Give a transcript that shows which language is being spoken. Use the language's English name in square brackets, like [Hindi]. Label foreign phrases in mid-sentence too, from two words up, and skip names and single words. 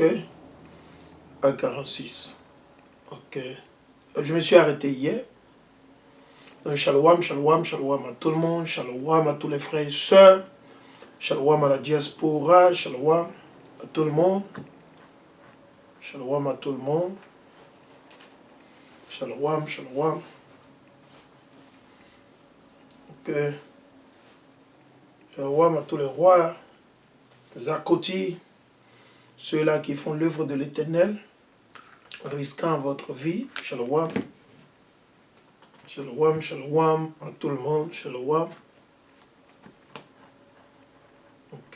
[French] À 46. Ok. Je me suis arrêté hier. Donc, [Hebrew] שלום, שלום, שלום [French] à tout le monde. Shalom à tous les frères et sœurs. Shalom à la diaspora. Shalom à tout le monde. Shalom à tout le monde. [Hebrew] שלום, שלום. [French] Ok. Shalom à tous les rois. Zakoti. Ceux-là qui font l'œuvre de l'Éternel. Risquant votre vie. Shalom. [Hebrew] שלום, שלום [French] à tout le monde. Shalom. Ok.